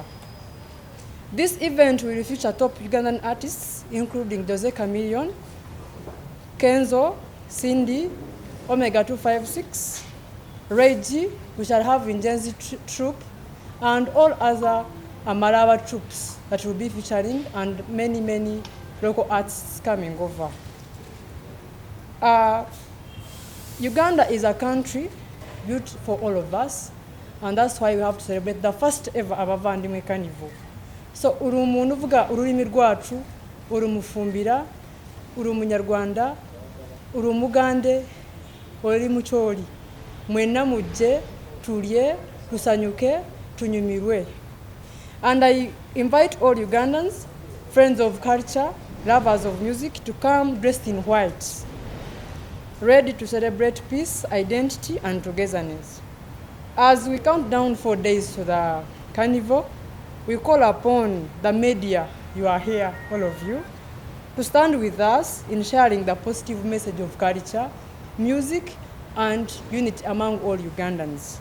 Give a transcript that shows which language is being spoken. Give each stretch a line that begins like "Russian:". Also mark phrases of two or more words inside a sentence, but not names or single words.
English: This event will feature top Ugandan artists, including Jose Chameleone, Kenzo, Cindy, Omega 256, Reggie, we shall have Injenzi troupe, and all other Amarawa troops that will be featuring, and many local artists coming over. Uganda is a country built for all of us, and that's why we have to celebrate the first ever Abavandimwe Carnival.
Kinyarwanda: So uri umuntu uvuga ururimi rwacu, uri umufumbira, uri umunyarwanda, uri umugande, uri mucholi, mwena muje, tulye, tusanyuke, tunyumirwe.
English: And I invite all Ugandans, friends of culture, lovers of music, to come dressed in white, ready to celebrate peace, identity, and togetherness. As we count down 4 days to the carnival, we call upon the media, you are here, all of you, to stand with us in sharing the positive message of culture, music, and unity among all Ugandans.